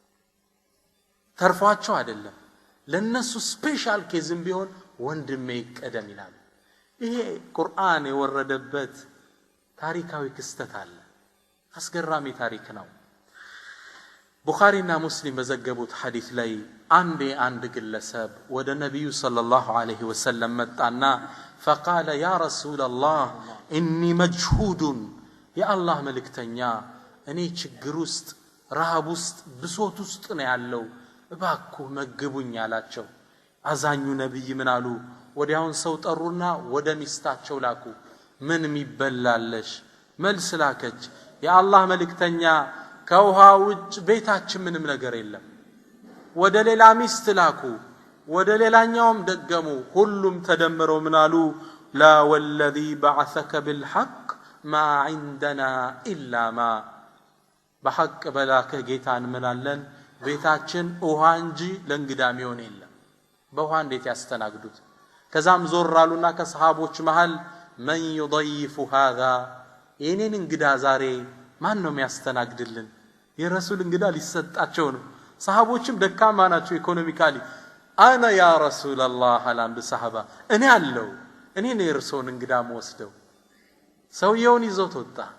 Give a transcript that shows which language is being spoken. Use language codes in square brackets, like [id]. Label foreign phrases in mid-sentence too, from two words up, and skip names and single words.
[am] ተርፏቸው አይደለም፣ ለነሱ [en] special case [am] ቢሆን ወንድሜ ይቀደም ይላል። ይሄ ቁርአን የወረደበት ታሪካዊ ክስተት አለ። አስገራሚ ታሪክ ነው። ቡኻሪና ሙስሊም በዘገቡት ሐዲስ ላይ አንድ ግለሰብ ወደ ነብዩ [ar] صلى الله عليه وسلم [am] መጣና [ar] فقال يا رسول الله اني مجهود يا الله [am] መልእክተኛ እኔ ችግር ውስጥ ረሃብ ውስጥ ብሶት ውስጥ ነው ያለው፣ እባክዎ መግቡኝ አላቸው። አዛኙ ነብይ ምን አሉ? ወዲያውን ሰው ጠሩና ወደ ሚስታቸው ላኩ። ምን የሚበላለሽ? መልስ ላከች። የአላህ መልእክተኛ ከውሃ ውጭ ቤታችን ምንም ነገር የለም። ወደ ሌላ ሚስት ላኩ፣ ወደ ሌላኛውም ደገሙ። ሁሉም ተደምረው ምን አሉ? [ar] لا والذي بعثك بالحق ما عندنا إلا ما፣ [am] በሐቅ በላከ ጌታ እንምላለን፣ ቤታችን ውሃ እንጂ ለእንግዳ የሚሆን የለም። በውሃ እንዴት ያስተናግዱት? ከዛም ዞር አሉና ከሰሃቦች መሃል [ar] من يضيف هذا፣ [am] የኔን እንግዳ ዛሬ ማን ነው የሚያስተናግድልን? የረሱል እንግዳ ሊሰጣቸው ነው። ሰሃቦችም ደካማ ናቸው ኢኮኖሚካሊ። [ar] أنا يا رسول الله [am] አላንዱ ሰሃባ፣ እኔ አለው፣ እኔ ነው የርሶን እንግዳ ወስደው። ሰውየውን ይዞት ወጣ።